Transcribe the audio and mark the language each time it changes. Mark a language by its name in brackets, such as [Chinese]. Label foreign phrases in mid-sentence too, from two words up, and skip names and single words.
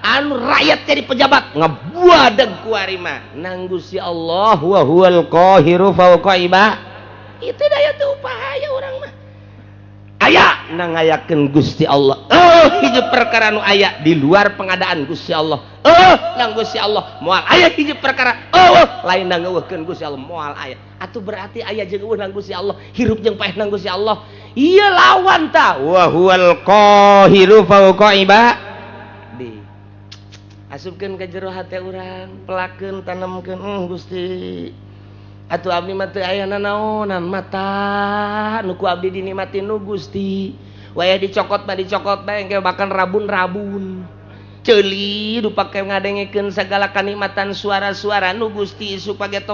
[Sundanese] anu rakyat jadi pejabat ngebuadeg ku ari mah nang Gusti Allah [Arabic] wa huwal qahiru fawqa ibad [Sundanese] itu daya teu upaya urang mah aya nangayakeun Gusti Allah hiji perkara nu aya di luar pengadaan Gusti Allah nang Gusti Allah moal aya hiji perkara lain nang ngeuweuhkeun Gusti Allah moal aya atuh berarti aya jeung eueuh nang Gusti Allah hirup jeung paeh nang Gusti Allah ieu lawan ta [Arabic] wa huwal qahiru fawqa ibad [Sundanese] asupkeun ka jero hate urang pelakeun tanamkeun Gusti atuh abdi mah teu aya nanaonan mata nu ku abdi dinikmatin nu Gusti waya dicokot mah dicokot bae engke bahkan rabun-rabun ceuli du pake ngadengekeun sagala kanikmatan suara-suara nu Gusti supaya to